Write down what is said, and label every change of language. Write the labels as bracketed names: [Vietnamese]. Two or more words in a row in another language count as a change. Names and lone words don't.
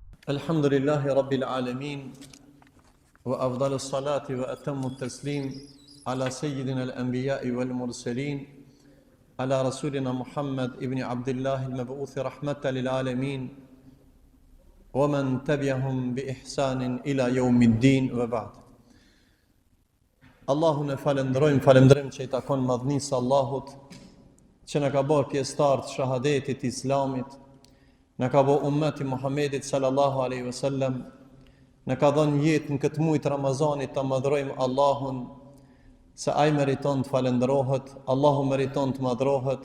[Arabic] الحمد لله رب العالمين وأفضل الصلاة وأتم التسليم على سيدنا الأنبياء والمرسلين على رسولنا محمد بن عبد الله المبعوث رحمة للعالمين ومن تبعهم بإحسان إلى يوم الدين وبعد. [Albanian] Allahun e falendrojmë që i takon madhnisë Allahut që na ka bërë pjesëtar të shahadetit islamit. Në ka bo ummeti Muhammedit [Arabic] صلى الله عليه وسلم, [Albanian] në ka dhënë jetë në këtë muaj të Ramazanit të madhrojmë Allahun, se ai meriton të falendrohet, Allahu meriton të madhrohet.